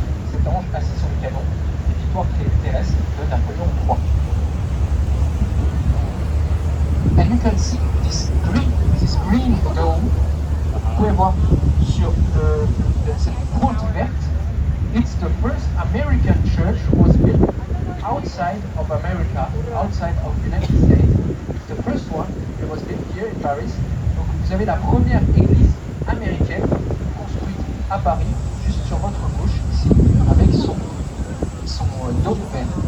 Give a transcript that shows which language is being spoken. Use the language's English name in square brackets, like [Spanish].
[French] Cet ange assis sur le canon, les victoires terrestres de Napoléon III. [English] And you can see this green dome. [French] Vous pouvez voir sur cette croûte verte. [English] It's the first American church was built outside of America, outside of the United States. The first one, it was built here in Paris. [French] Donc vous avez la première église américaine construite à Paris, juste sur votre gauche ici, avec son dôme vert.